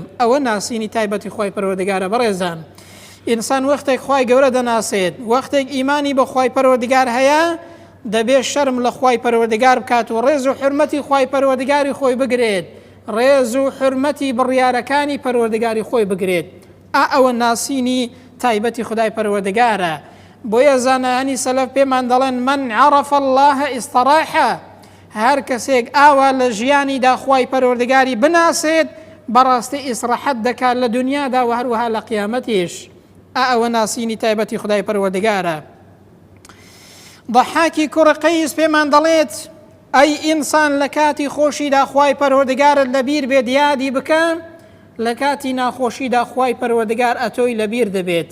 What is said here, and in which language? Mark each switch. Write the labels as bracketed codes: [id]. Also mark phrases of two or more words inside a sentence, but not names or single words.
[ckb] ئەوە ناسینی تایبەتی خوای پەروەردگارە. بەڕێزان، ئینسان وەختێک خوای گەورە دەناسێت، وەختێک ئیمانی بە خوای پەروەردگار هەیە، دەبێت شەرم لە خوای پەروەردگار بکات و ڕێز و حورمەتی خوای پەروەردگاری خۆی بگرێت، ڕێز و حورمەتی بڕیارەکانی پەروەردگاری خۆی بگرێت. ئەوە ناسینی تایبەتی خدای پەروەردگارە. بۆیە زانایانی سەلەف پێمان دەڵێن [ar] من عرف الله استراحە، [ckb] هەر کەسێک ئاوا لە ژیانیدا خوای پەروەردگاری بناسێت بەڕاستی ئیسراحەت دەکات لە دنیادا و هەروەها لە قیامەتیش. ئەوە ناسینی تایبەتی خدای پەروەردگارە. ضەحاکی کوڕ قەیس پێمان دەڵێت ئەی ئینسان لە کاتی خۆشیدا خوای پەروەردگارت لەبیر بێت یادی بکە، لە کاتی ناخۆشیدا خوای پەروەردگار ئەتۆی لەبیر دەبێت.